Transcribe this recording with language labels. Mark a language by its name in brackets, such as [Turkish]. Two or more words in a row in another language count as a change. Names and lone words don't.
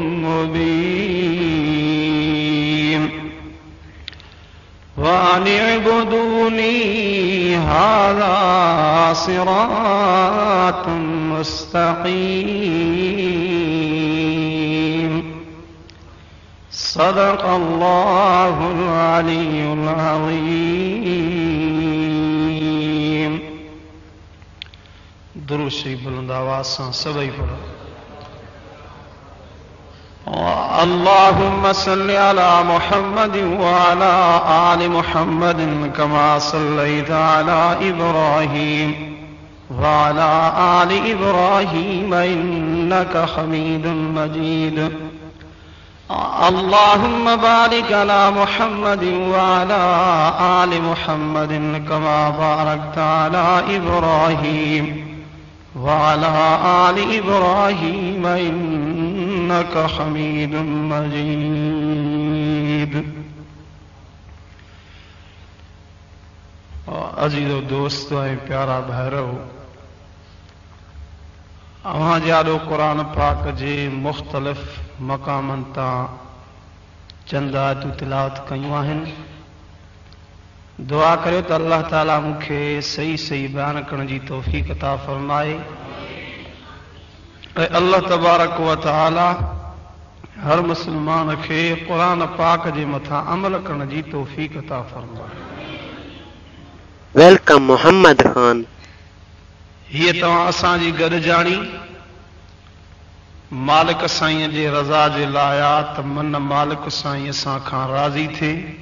[Arabic] مبين وأن اعبدوني هذا صراط مستقيم صدق الله العلي العظيم. [Sindhi] दुरूद शरीफ बुलंद आवाज़ सां सभई पढ़ो। [Arabic] اللهم صل على محمد وعلى آل محمد كما صليت على إبراهيم وعلى آل إبراهيم إنك حميد مجيد. اللهم بارك على محمد وعلى آل محمد كما باركت على إبراهيم وعلى آل إبراهيم إنك حميد مجيد. [Sindhi] अजीज़ो दोस्तो ऐं प्यारा भाइरो, अवां जाॾो क़ुरान पाक जे मुख़्तलिफ़ मक़ामनि तां चंद आयतूं तिलावत कयूं आहिनि। दुआ करियो त अल्लाह ताला मूंखे सही सही बयान करण जी तौफ़ीक़ अता फ़रमाए ऐं [Arabic] الله تبارك وتعالى [Sindhi] हर मुस्लमान खे क़ुरान पाक जे मथां अमल करण जी तौफ़ीक़ अता फ़रमाए। वेलकम मोहम्मद खान। हीअ तव्हां असांजी गॾजाणी मालिक साईं जे रज़ा जे लाइ आहे त मन मालिक साईं असां खां राज़ी थिए।